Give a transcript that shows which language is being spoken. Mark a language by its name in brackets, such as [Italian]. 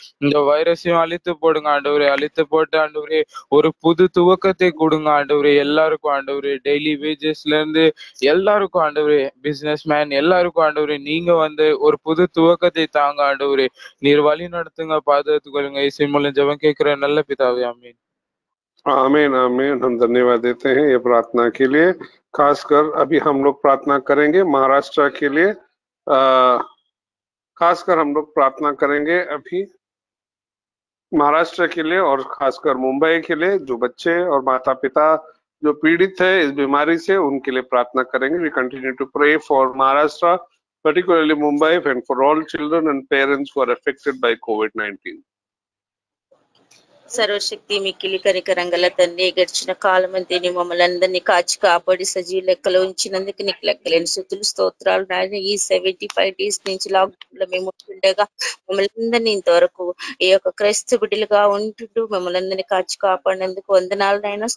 [Tamil] இந்த வைரஸையும் அழித்து போடுங்க ஆண்டவரே. அழித்து போட்டு ஆண்டவரே ஒரு புது துவக்கத்தை கொடுங்க ஆண்டவரே எல்லாருக்கும் ஆண்டவரே. டெய்லி வேஜஸ்ல இருந்து எல்லாருக்கும் ஆண்டவரே, பிசினஸ் மேன் எல்லாருக்கும் ஆண்டவரே நீங்க வந்து ஒரு புது துவக்கத்தை தாங்க ஆண்டவரே. நீர் வழி நடத்துங்க, பாதுகாத்துக் கொள்ளுங்க. இசை மூலம் ஜெபம் கேட்கிற நல்ல பிதாவே, ஆமென். [Hindi] आमीन आमीन। हम धन्यवाद देते हैं ये प्रार्थना के लिए। खासकर अभी हम लोग प्रार्थना करेंगे महाराष्ट्र के लिए। खासकर हम लोग प्रार्थना करेंगे अभी महाराष्ट्र के लिए और खासकर मुंबई के लिए, जो बच्चे और माता पिता जो पीड़ित है इस बीमारी से, उनके लिए प्रार्थना करेंगे। [English] We continue to pray for Maharashtra, particularly Mumbai, and for all children and parents who are affected by COVID-19. [Telugu] సర్వశక్తి మిక్కిలి కనికరంగల తండ్రి, గడిచిన కాలం అంతేని మమ్మల్ని అందరినీ కాచి కాపాడి సజీవ లెక్కలో ఉంచినందుకు నీకు లెక్కలేని స్తుతులు స్తోత్రాలు నాయన. ఈ 75 days నుంచి లాక్డౌన్ లో మేము ఉంటుండగా మమ్మల్ని అందరినీ ఇంతవరకు ఈ యొక్క క్రైస్తవ బిడ్డలుగా ఉంటుంటూ మమ్మల్ని అందరినీ కాచి కాపాడినందుకు వందనాలు నాయన.